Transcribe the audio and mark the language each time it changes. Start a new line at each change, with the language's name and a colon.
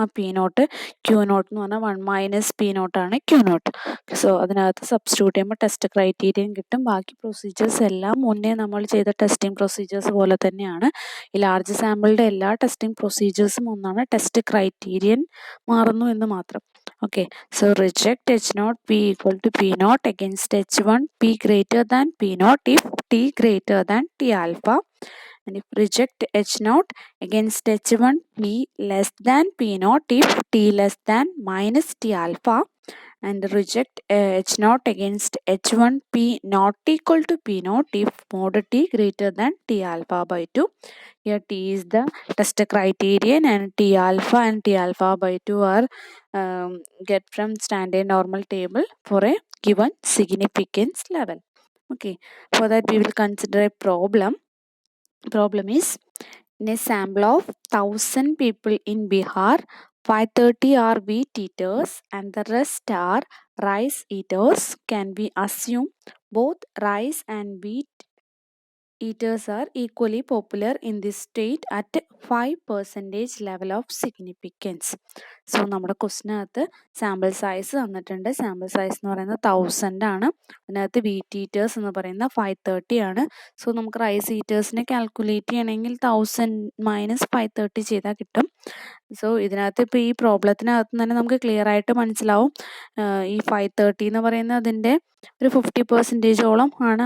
Malayalam: ആ P0 Q0 എന്ന് പറഞ്ഞാൽ 1 മൈനസ് P0 ആണ് Q0. സോ അതിനകത്ത് സബ്സ്റ്റിറ്റ്യൂട്ട് ചെയ്യുമ്പോൾ ടെസ്റ്റ് ക്രൈറ്റീരിയൻ കിട്ടും. ബാക്കി പ്രൊസീജിയേഴ്സ് എല്ലാം മുന്നേ നമ്മൾ ചെയ്ത ടെസ്റ്റിംഗ് പ്രൊസീജിയേഴ്സ് പോലെ തന്നെയാണ്. ഈ ലാർജ് സാമ്പിളുടെ എല്ലാ ടെസ്റ്റിംഗ് പ്രൊസീജിയേഴ്സും ഒന്നാണ്, ടെസ്റ്റ് ക്രൈറ്റീരിയൻ മാറുന്നു എന്ന് മാത്രം.
English: Okay, so reject H0 P equal to P0 against H1 P greater than P0 if T greater than T alpha, and if reject H0 against H1 P less than P0 if T less than minus T alpha, and reject H0 against H1 P not equal to P0 if mod T greater than T alpha by 2. Here T is the test criterion and T alpha and T alpha by 2 are get from standard normal table for a given significance level. Okay, for that we will consider a problem. Problem is, in a sample of 1000 people in Bihar, 530 are wheat eaters and the rest are rice eaters. Can we assume both rice and wheat eaters are equally popular in this state at 5% level of significance?
Malayalam: So നമ്മുടെ ക്വസ്റ്റിനകത്ത് sample size തന്നിട്ടുണ്ട്. Sample size എന്ന് പറയുന്നത് 1000 ആണ്. അതിനകത്ത് wheat eaters എന്ന് പറയുന്നത് 530 ആണ്. So നമുക്ക് റൈസ് ഈറ്റേഴ്സിനെ കാൽക്കുലേറ്റ് ചെയ്യണമെങ്കിൽ 1000 മൈനസ് 530 ചെയ്താൽ കിട്ടും. സോ ഇതിനകത്ത് ഇപ്പോൾ ഈ പ്രോബ്ലത്തിനകത്ത് തന്നെ നമുക്ക് ക്ലിയർ ആയിട്ട് മനസ്സിലാവും ഈ 530 എന്ന് പറയുന്നത് അതിൻ്റെ ഒരു 50%ഓളം ആണ്.